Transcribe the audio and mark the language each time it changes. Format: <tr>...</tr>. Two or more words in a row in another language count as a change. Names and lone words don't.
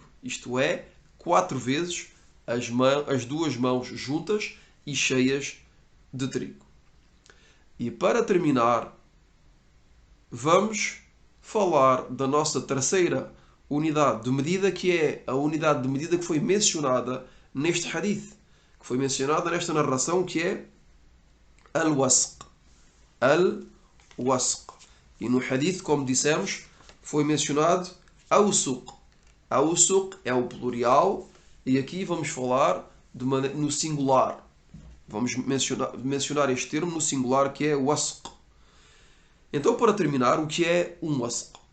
<pt>Isto é, 4 vezes as duas mãos juntas e cheias de trigo. E para terminar, vamos falar da nossa terceira unidade de medida, que é a unidade de medida que foi mencionada neste hadith, que foi mencionada nesta narração, que é al-wasq. Al-wasq. E no hadith, como dissemos, foi mencionado awsuq. Awsuq é o plural e aqui vamos falar no singular. Vamos mencionar este termo no singular, que é wasq. Então, para terminar, o que é um wasq?</pt>